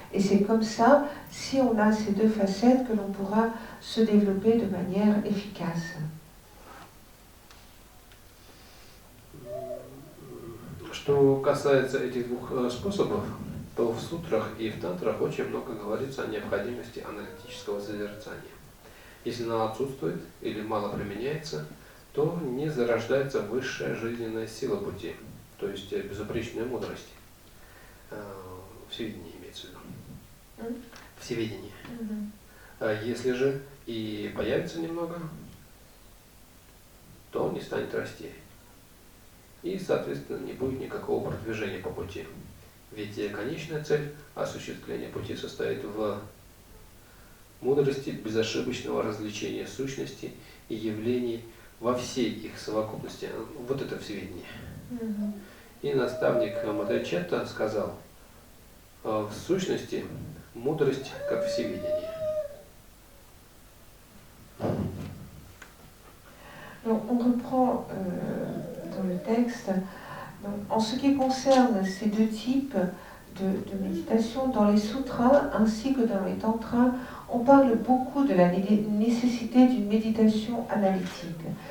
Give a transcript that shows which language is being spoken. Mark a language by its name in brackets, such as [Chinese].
[French] Et c'est comme ça, si on a ces deux facettes, que l'on pourra se développer de manière efficace. [Russian] Что касается этих двух способов, то в сутрах и в тантрах очень много говорится о необходимости аналитического созерцания. Если оно отсутствует или мало применяется, то не зарождается высшая жизненная сила пути, то есть безупречная мудрость. Всевидение имеется в виду. Всевидение. Если же и появится немного, то он не станет расти. И, соответственно, не будет никакого продвижения по пути. Ведь конечная цель осуществления пути состоит в мудрости безошибочного развлечения сущности и явлений во всей их совокупности. Вот это всевидение. И наставник Мадайчетта сказал, в сущности, мудрость как всевидение. [French] Donc, on reprend dans le texte. Donc, en ce qui concerne ces deux types de méditation, dans les sutras ainsi que dans les tantras, on parle beaucoup de la nécessité d'une méditation analytique.